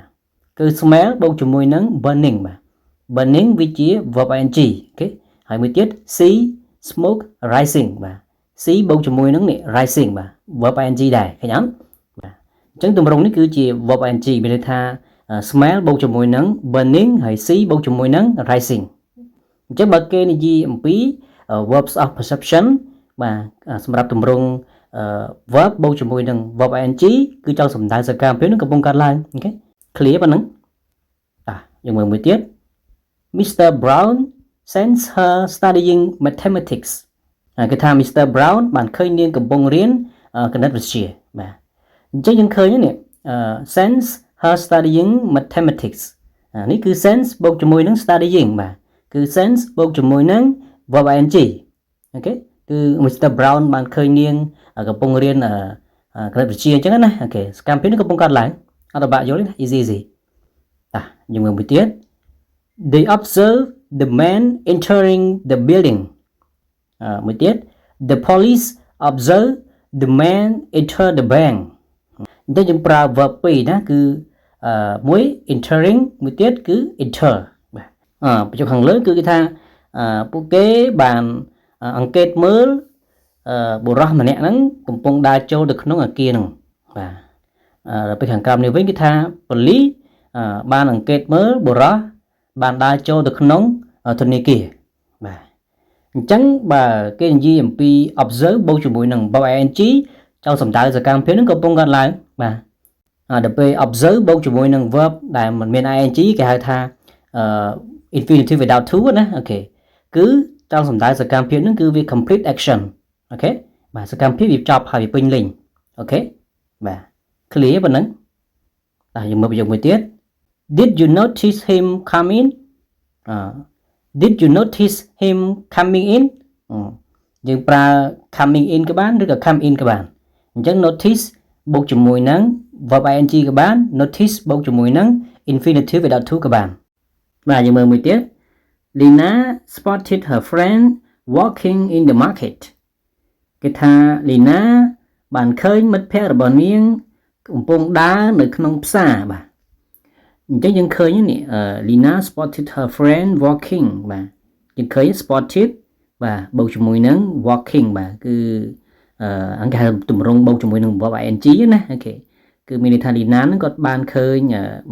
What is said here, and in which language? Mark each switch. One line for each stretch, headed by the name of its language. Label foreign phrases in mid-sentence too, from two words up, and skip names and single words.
Khmer: គឺ smell បូកជាមួយនឹង burning បាទ burning វាជា
English: verb ing
Khmer: អូខេហើយមួយទៀត
English: see smoke rising
Khmer: បាទ see បូកជាមួយនឹងនេះ rising បាទ
English: verb ing
Khmer: ដែរឃើញអត់បាទអញ្ចឹងទម្រង់នេះគឺជា
English: verb ing
Khmer: មានន័យថា smell បូកជាមួយនឹង burning ហើយ see បូកជាមួយនឹង rising អញ្ចឹងបើគេនិយាយអំពី
English: verbs of perception
Khmer: បាទសម្រាប់ទម្រង់ verb បូកជាមួយនឹង
English: verb ing
Khmer: គឺចង់សំដៅសកម្មភាពនឹងកំពុងកើតឡើងអូខេ clear ប៉ុណ្ណឹងយើងមើលមួយទៀត Mr.
English: Brown sends her studying mathematics
Khmer: គេថា
English: Mr.
Khmer: Brown បានឃើញនាងកំពុងរៀនគណិតវិទ្យាបាទអញ្ចឹងយើងឃើញនេះ
English: sends her studying mathematics
Khmer: នេះគឺ sends បូកជាមួយនឹង studying បាទគឺ sense បូកជាមួយនឹង
English: verb ing
Khmer: អូខេគឺ Mr. Brown បានឃើញនាងកំពុងរៀនគណិតវិទ្យាអញ្ចឹងណាអូខេសកម្មភាពនេះកំពុងកើតឡើងអត់បាក់យល់ទេ easy យើងមើលមួយទៀត
English: They observe the man entering the building
Khmer: មួយទៀត
English: The police observe the man enter the bank
Khmer: អញ្ចឹង យើងប្រើ verb ពីរណាគឺមួយ entering មួយទៀតគឺ enterបញ្ចុះខាងលើគឺគេថាពួកគេបានអង្កេតមើលបុរសម្នាក់ហ្នឹងកំពុងដើរចូលទៅក្នុងអគារហ្នឹង បាទដល់ពេលខាងក្រោមនេះវិញគេថាប៉ូលីសបានអង្កេតមើលបុរសបានដើរចូលទៅក្នុងធនាគារបាទអ ញ្ចឹងបើគេនិយាយអំពី observe បូកជាមួយនឹង
English: verb ing
Khmer: ចង់សំដៅសកម្មភាពហ្នឹងកំពុងកើតឡើងបាទដល់ពេល observe បូកជាមួយនឹង verb ដែលមិនមាន ing គេហៅថា
English: infinitive without to
Khmer: ណាអូខេគឺចង់សំដៅសកម្មភាពហ្នឹងគឺវា
English: complete action
Khmer: អូខេបាទសកម្មភាពវាចប់ហើយវាពេញលេញអូខេបាទ clear ប៉ុណ្ណឹងយើងមើលប្រយោគមួយទៀត
English: Did you notice him coming Did you notice him coming in
Khmer: យើងប្រើ
English: coming in
Khmer: ក៏បានឬក៏
English: come in
Khmer: ក៏បានអញ្ចឹង notice បូកជាមួយនឹង
English: verb ing
Khmer: ក៏បាន notice បូកជាមួយនឹង
English: infinitive without to
Khmer: ក៏បានបាទយើងមើលមួយទៀត
English: Lina spotted her friend walking in the market
Khmer: គេថា Lina បានឃើញមិត្តភក្តិរបស់នា ងកំពុងដើរនៅក្នុងផ្សារបាទអញ្ចឹងយើងឃើញនេះ
English: Lina spotted her friend walking
Khmer: បាទយើងឃើញ spotted បាទបូកជាមួយនឹង walking បាទគឺអង្គហៅទម្រង់បូកជាមួយនឹង
English: verb ing
Khmer: ណាអូខេគឺមានន័យថាលីណានឹងគាត់បានឃើញមិ